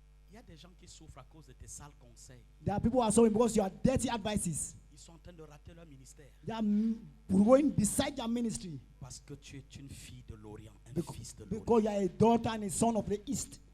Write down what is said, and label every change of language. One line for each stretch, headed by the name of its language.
French: Il y a des gens qui souffrent à cause de tes sales conseils.
English: There are people who are suffering because you are dirty advices.
French: Ils sont en train de rater leur ministère.
English: They are going beside your ministry
French: Parce que tu es une fille de l'Orient, un
English: because,
French: fils de l'Orient.
English: because you are a daughter and a son of the East.